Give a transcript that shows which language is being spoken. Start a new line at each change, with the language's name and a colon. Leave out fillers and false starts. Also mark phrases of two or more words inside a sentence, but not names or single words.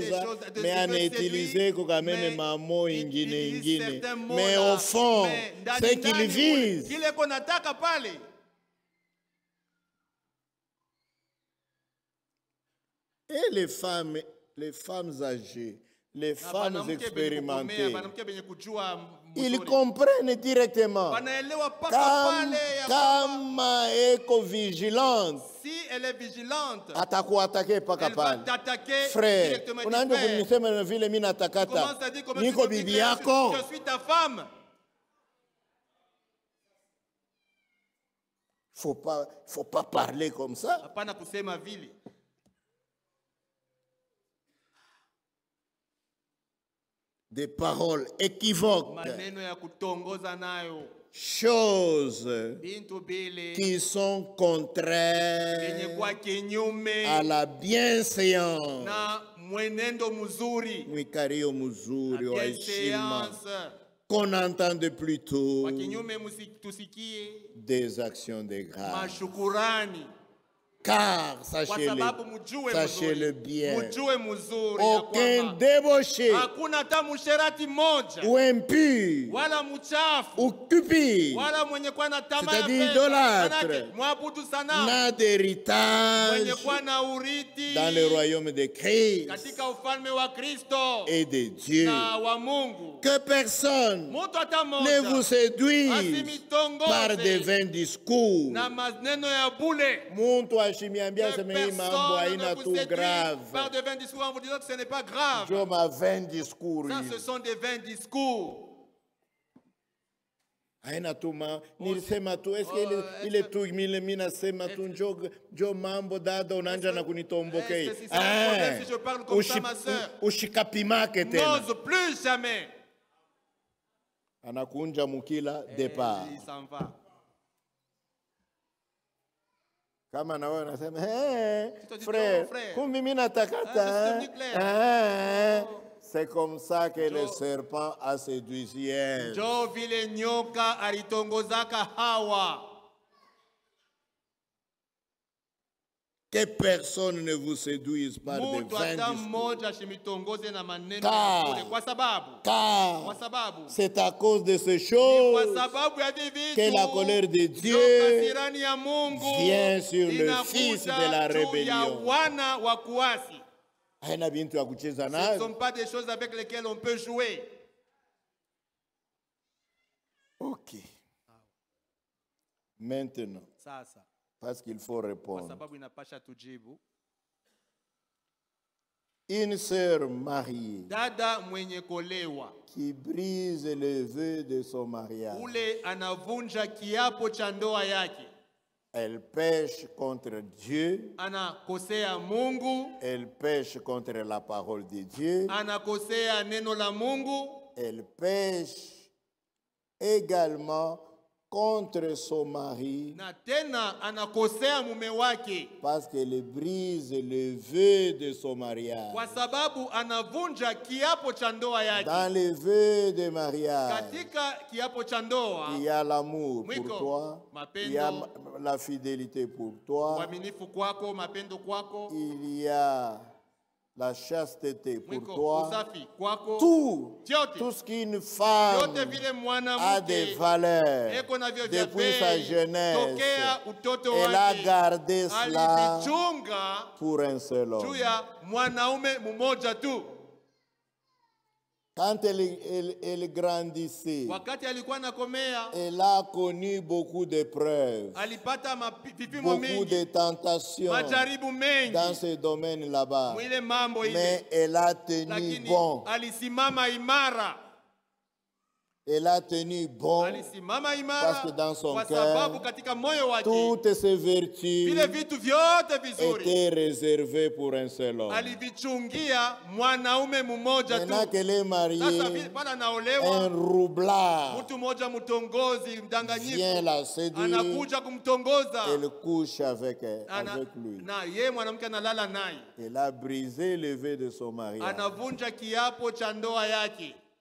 Swahili: kukutongoza,
French: choses de mais ce que
Swahili: anautilize
French: c'est lui,
Swahili: kwa même
French: mais
Swahili: mamo
French: il
Swahili: ingine
French: utilise
Swahili: ingine.
French: certains mots Mais là, au fond,
Swahili: mais ndani
French: ce
Swahili: ndani
French: qu'il
Swahili: kule,
French: vise,
Swahili: kile konataka pale.
French: et les femmes âgées, les
Swahili: Na
French: femmes
Swahili: banamke benye
French: expérimentées,
Swahili: kukomea, banamke benye kujua
French: ils
Swahili: mzuri.
French: comprennent directement.
Swahili: Banaelewa paka Kama, pale ya kwamba kama eko vigilante,
French: si elle est vigilante,
Swahili: atakuatake paka
French: elle va
Swahili: pale.
French: t'attaquer Frère, directement. Dis,
Swahili: unaanza
French: frère,
Swahili: kunisema na vile mimi
French: tu
Swahili: natakata.
French: commences à dire comment tu
Swahili: Niko
French: peux
Swahili: bibi
French: dire,
Swahili: yako.
French: je suis ta femme. Faut pas parler comme ça.
Swahili: Hapana kusema vile.
French: Des paroles équivoques,
Swahili: Maneno ya kutongoza nayo.
French: choses
Swahili: Bintu bile
French: qui sont
Swahili: yenye
French: contraires
Swahili: kwa kinyume
French: à la bienséance.
Swahili: na mwenendo mzuri. Mwikario mzuri
French: La
Swahili: wa heshima.
French: bienséance. Qu'on entende plutôt
Swahili: Kwa kinyume tusikie
French: des actions de grâce.
Swahili: mashukurani.
French: Car,
Swahili: Kwa
French: sachez-le,
Swahili: sababu mjue
French: sachez-le
Swahili: mzuri,
French: bien,
Swahili: mjue mzuri ya
French: aucun
Swahili: kwamba
French: débauché
Swahili: hakuna hata msherati mmoja
French: ou impur
Swahili: wala mchafu
French: ou cupide
Swahili: wala mwenye kuwa na tamaa ya
French: C'est-à-dire
Swahili: fedha,
French: idolâtre,
Swahili: manake mwabudu sanamu,
French: n'a d'héritage
Swahili: mwenye kuwa na urithi
French: dans le royaume de Christ
Swahili: katika ufalme wa Kristo
French: et de Dieu.
Swahili: na wa Mungu.
French: Que personne
Swahili: Mtu hata
French: ne vous
Swahili: mmoja
French: séduise par
Swahili: asimitongoze
French: des vains discours.
Swahili: na maneno ya bule. Muntu ashimiambia
French: Que
Swahili: sema hii mambo
French: personne
Swahili: haina
French: ne
Swahili: tu
French: vous séduise grave. par de vains discours en vous disant que ce n'est pas grave.
Swahili: Jo ma
French: vain discours Ça,
Swahili: hivi.
French: ce sont des vains discours.
Swahili: Haina tu ma nilisema tu eske ile tu mimi nasema tu njo mambo dada unaanza na kunitombokea.
French: Est-ce que si c'est un problème si je parle comme ça, ma sœur?
Swahili: Ushikapimake tena.
French: N'ose plus jamais.
Swahili: Anakunja mukila départ.
French: Il s'en va.
Swahili: Kama na wewe unasema
French: te dis, frère, non, frère.
Swahili: kumbe mimi natakata.
French: je suis clair. C'est comme ça que le serpent a séduit hier.
Swahili: Njo vile nyoka alitongozaka Hawa.
French: Que personne ne vous séduise par des
Swahili: Mtu
French: vains
Swahili: hata
French: discours.
Swahili: mmoja ashimitongoze na maneno
French: Car-
Swahili: ya bure. Kwa
French: Car
Swahili: sababu
French: c'est à cause de ces
Swahili: ni kwa
French: choses
Swahili: sababu ya hivi vitu
French: que la colère de
Swahili: ndio
French: Dieu
Swahili: kasirani ya Mungu
French: vient sur le
Swahili: inakuja
French: fils de la
Swahili: juu ya
French: rébellion.
Swahili: wana wa kuasi. haina bintu ya kucheza
French: Ce ne
Swahili: nayo.
French: sont pas des choses avec lesquelles on peut jouer. Ok. Maintenant,
Swahili: Sasa
French: parce qu'il faut
Swahili: kwa
French: répondre.
Swahili: sababu inapasha tujibu.
French: Une sœur mariée
Swahili: Dada mwenye kolewa
French: qui brise le vœu de son mariage,
Swahili: ule anavunja kiapo cha ndoa yake,
French: elle pêche contre Dieu,
Swahili: anakosea Mungu,
French: elle pêche contre la parole de Dieu,
Swahili: anakosea neno la Mungu,
French: elle pêche également contre son mari
Swahili: na tena anakosea mume wake
French: parce qu'elle brise le vœu de son mariage.
Swahili: kwa sababu anavunja kiapo cha ndoa yake.
French: Dans le vœu de mariage,
Swahili: Katika kiapo cha ndoa
French: il y a l'amour
Swahili: Mwiko,
French: pour toi,
Swahili: mapendo,
French: il y a la fidélité pour toi,
Swahili: uaminifu kwako, mapendo kwako,
French: il y a la chasteté pour
Swahili: mwiko,
French: toi.
Swahili: usafi kwako,
French: Tout
Swahili: vyote
French: ce qu'une femme
Swahili: vyote vile
French: a des
Swahili: mwanamke
French: valeurs
Swahili: eko navyo vya
French: depuis sa
Swahili: bei,
French: jeunesse,
Swahili: tokea utoto
French: elle a
Swahili: wake
French: gardé cela
Swahili: alivichunga
French: pour un seul
Swahili: juu
French: homme.
Swahili: ya mwanaume mmoja tu.
French: Quand elle grandissait,
Swahili: Wakati alikuwa anakomea
French: elle a connu beaucoup d'épreuves,
Swahili: alipata vipimo
French: beaucoup
Swahili: mingi,
French: de tentations
Swahili: majaribu mengi
French: dans ce domaine là-bas.
Swahili: mwile mambo ile,
French: Mais elle a tenu
Swahili: lakini
French: bon.
Swahili: alisimama imara.
French: Elle a tenu bon
Swahili: Alisimama
French: parce
Swahili: imara
French: que dans son
Swahili: kwa
French: cœur,
Swahili: sababu katika moyo wake
French: toutes ses vertus
Swahili: vile vitu vyote vizuri
French: étaient réservées pour un seul homme.
Swahili: alivichungia mwanaume mmoja
French: Maintenant
Swahili: tu.
French: qu'elle est
Swahili: Sasa
French: mariée,
Swahili: pale
French: un
Swahili: anaolewa,
French: roublard
Swahili: mtu mmoja mtongozi
French: vient
Swahili: mdanganyifu
French: la séduire,
Swahili: anakuja kumtongoza
French: elle couche avec lui.
Swahili: na ye mwanamke analala naye,
French: Elle a brisé le vœu de son mariage.
Swahili: anavunja kiapo cha ndoa yake.